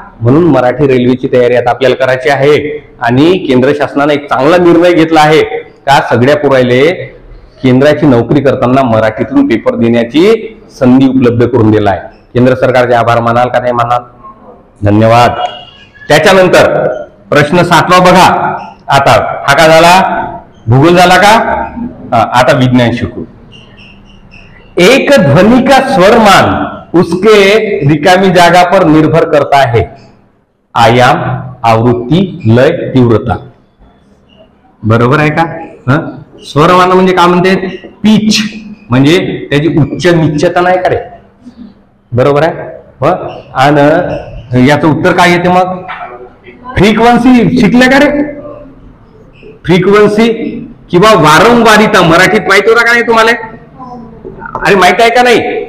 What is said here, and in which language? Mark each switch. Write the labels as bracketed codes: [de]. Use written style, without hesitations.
[mr] म्हणून मराठी रेल्वेची तयारी आता आपल्याला करायची आहे. आणि केंद्र शासनाने एक चांगला निर्णय घेतला आहे का सगळ्या पुरायले केंद्राची नोकरी करताना मराठीतून पेपर देण्याची संधी उपलब्ध करून दिला आहे. केंद्र सरकारचे आभार मानाल का नाही मानाल? धन्यवाद. त्याच्यानंतर प्रश्न 7वा बघा. आता हा का झाला? भूगोल झाला का? आता विज्ञान शिकू. [hi] एक ध्वनि का स्वरमान उसके [mr] रिकामी जागा [hi] पर निर्भर करता है, आयाम, आवृत्ती, लय, तीव्रता. [mr] बरोबर आहे का? स्वरमान म्हणजे काय म्हणते? पिच, म्हणजे त्याची उच्च निश्चता नाही का रे? बरोबर आहे. आणि याचं उत्तर काय येते मग? फ्रिक्वेन्सी शिकल्या का रे? फ्रिक्वेन्सी किंवा वारंवारिता मराठीत माहिती होता का नाही तुम्हाला? अरे माहित आहे का नाही?